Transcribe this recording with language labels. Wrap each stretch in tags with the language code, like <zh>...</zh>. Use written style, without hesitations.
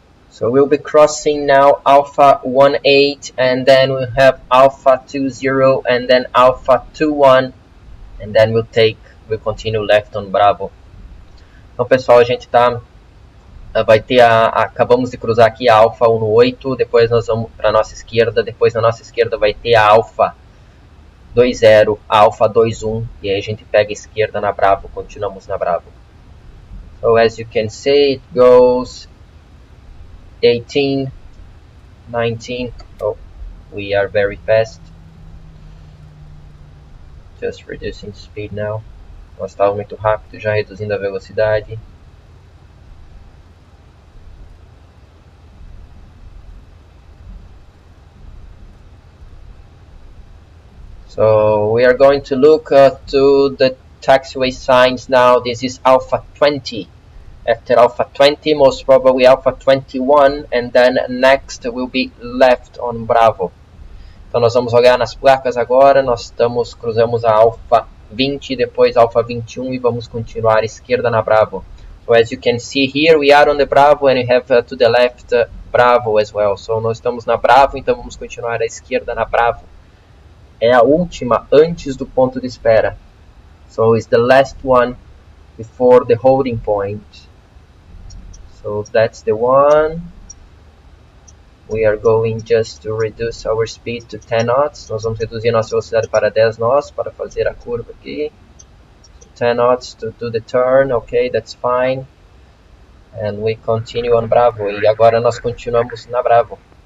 <en>So we'll be crossing now Alpha 18, and then we'll have Alpha 20, and then Alpha 21, and then we'll continue left on Bravo.</en> <pt>Então, pessoal, a gente vai ter acabamos de cruzar aqui a Alpha 18, depois nós vamos para a nossa esquerda, depois na nossa esquerda vai ter a Alpha 20, a Alpha 21, e aí a gente pega a esquerda na Bravo, continuamos na Bravo.</pt> <en>So as you can see, it goes 18, 19, oh, we are very fast. Just reducing speed now.</en> <pt>Nós estávamos muito rápido, já reduzindo a velocidade.</pt> <en>So we are going to look to the taxiway signs now. This is Alpha 20. After Alpha 20, most probably Alpha 21, and then next will be left on Bravo.</en> <pt>Então nós vamos olhar nas placas agora, cruzamos a Alpha 20, depois Alpha 21 e vamos continuar à esquerda na Bravo.</pt> <en>So as you can see here, we are on the Bravo and we have to the left Bravo as well.</en> <pt>So nós estamos na Bravo, então vamos continuar à esquerda na Bravo. É a última antes do ponto de espera.</pt> <en>So it's the last one before the holding point. So that's the one. We are going just to reduce our speed to 10 knots.</en> <pt>Nós vamos reduzir nossa velocidade para 10 knots para fazer a curva aqui.</pt> <en>So 10 knots to do the turn. Okay, that's fine. And we continue on Bravo.</en> <pt>E agora nós continuamos na Bravo.</pt>